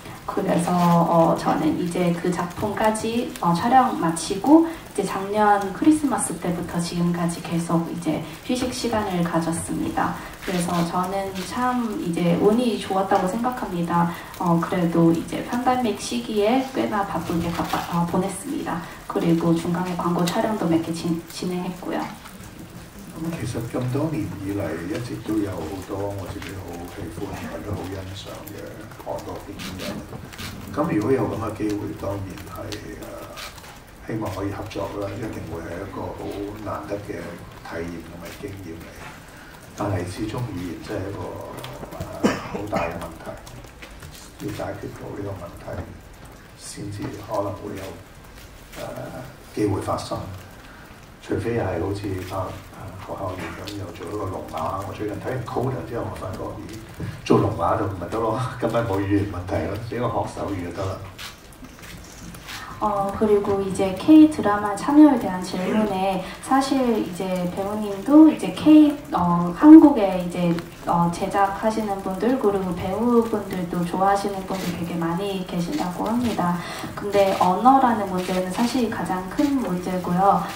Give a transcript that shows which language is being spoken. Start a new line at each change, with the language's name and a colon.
Korean: 그래서 저는 이제 그 작품까지 촬영 마치고 이제 작년 크리스마스 때부터 지금까지 계속 이제 휴식 시간을 가졌습니다. 그래서 저는 참 이제 운이 좋았다고 생각합니다. 그래도 이제 팬데믹 시기에 꽤나 바쁘게 보냈습니다. 그리고 중간에 광고 촬영도 몇 개 진행했고요.
Cantonese: 其實咁多年以嚟，一直都有好多我自己好喜歡或者好欣賞嘅韓國電影人。咁如果有咁嘅機會，當然係希望可以合作啦，一定會係一個好難得嘅體驗同埋經驗嚟。但係始終語言真係一個好大嘅問題，要解決到呢個問題，先至可能會有機會發生。除非係好似學校園咁，又做一個聾啞。我最近睇完 Coda 之後，我發覺做聾啞就唔係得咯，根本冇語言問題咯，只要學手語就得啦。
Korean: 그리고 이제 K 드라마 참여에 대한 질문에 사실 이제 배우님도 이제 한국에 이제 제작하시는 분들 그리고 배우분들도 좋아하시는 분들 되게 많이 계신다고 합니다. 근데 언어라는 문제는 사실 가장 큰 문제고요.